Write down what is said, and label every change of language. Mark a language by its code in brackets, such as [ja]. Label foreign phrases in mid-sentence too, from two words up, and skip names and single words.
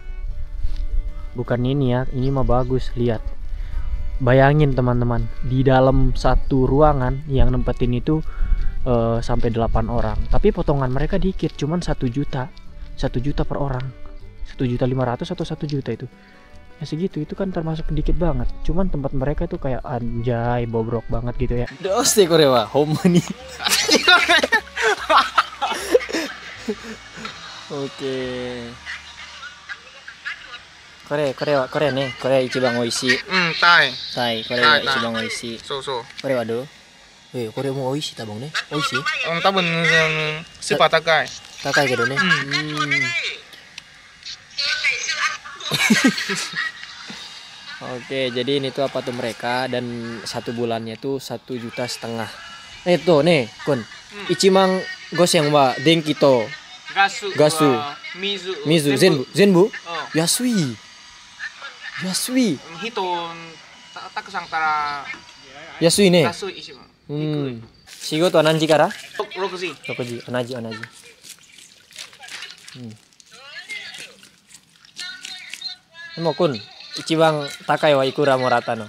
[id] Bukan ini ya, ini mah bagus. Lihat, bayangin teman-teman, di dalam satu ruangan yang nempetin itu sampai 8 orang, tapi potongan mereka dikit, cuman 1 juta per orang, 1.500.000 atau 1 juta itu ya, segitu. Itu kan termasuk dikit banget, cuman tempat mereka itu kayak anjay bobrok banget gitu ya. [ja] どうしてこれはほんまに. Oke. これね、これ一番美味しい。タイ。はい、これが一番美味しい。そうそう。これはどう？これも美味しい多分ね。美味しい？多分スーパー高い。高いけどね。 [id] Oke, jadi ini tuh apa tuh mereka dan 1 bulannya tuh 1,5 juta. Tuh nih, Kun. [ja] 一万五千は電気とガス. 水全部。安い. 人たくさんたら安いね. ガス一番. 仕事は何時から? 6時。 6時。同じ。でもKun、一番高いはいくらもらったの？